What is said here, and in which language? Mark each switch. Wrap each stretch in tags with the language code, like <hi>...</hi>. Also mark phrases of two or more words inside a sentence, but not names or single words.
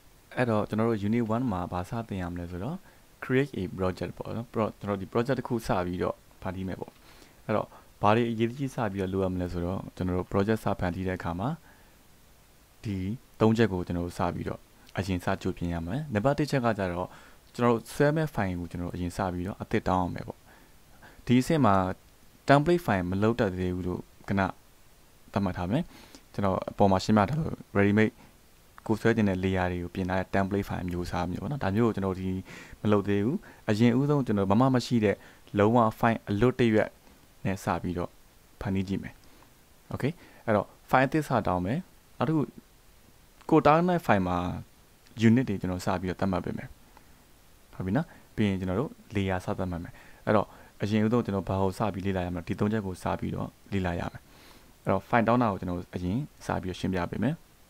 <my>အဲ့တော့ကျွန်တော်တို့ unit 1မှာဘာစသင်ရမလဲဆိုတော့</my> <en>create a project</en> <my>ပေါ့နော်ကျွန်တော်ဒီ project တစ်ခုစပြီးတော့ဖန်တီးမယ်ပေါ့အဲ့တော့ဘာတွေအရေးကြီးစပြီးတော့လိုရမလဲဆိုတော့ကျွန်တော်တို့ project စဖန်တီးတဲ့အခါမှာဒီ၃ချက် ကိုကျွန်တော်တို့စပြီးတော့အရင်စကြိုပြင်ရမယ်နံပါတ်1ချက်ကကြတော့ကျွန်တော်တို့</my> <en>save file</en> <my>ကိုကျွန်တော်တို့အရင်စပြီးတော့အသစ်တောင်းအောင်မယ်ပေါ့ဒီအဆင့်မှာ</my> <en>template file</en> <my>မလုပ်တတ်သေးဘူးလို့ခ ဏသတ်မှတ်ထားမယ်ကျွန်တော်အပေါ်မှာရှင်းပြထားလို့</my> <en>ready made</en> <my>ကိုဆွဲတင်တဲ့ layer တွေကိုပြင်ထားတဲ့</my> <en>template file</en> <my>မျိုးစားမျိုးပေါ့နော်ဒါမျိုးကိုကျွန်တော်ဒီ မလုပ်သေးဘူးအရင်ဦးဆုံးကျွန်တော်မမရှိတဲ့လုံးဝ file အလွတ်တရွက်နဲ့စပြီးတော့ဖန်တီးကြည့်မယ် okay အဲ့တော့ file အသစ်စတောင်းမယ်နောက်တစ်ခုကိုတောင်းတဲ့ file မှာ unit တွေကျွန်တော်စပြီးတော့သတ်မှတ်ပေးမယ်ဟုတ်ပြီနော်ပြီးရင်ကျွန်တော်တို့ layer စသတ်မှတ်မယ်အဲ့တော့အရင်ဦးဆုံးကျွန်တော်ဘာကိုစပြီးလေ့လာရမလဲဒီ၃ချက်ကိုစပြီးတော့လေ့လာရမယ်အဲ့တော့ file တောင်းတာကိုကျွန်တော်အရင်စပြီးတော့ရှင်းပြပေးမယ်</my>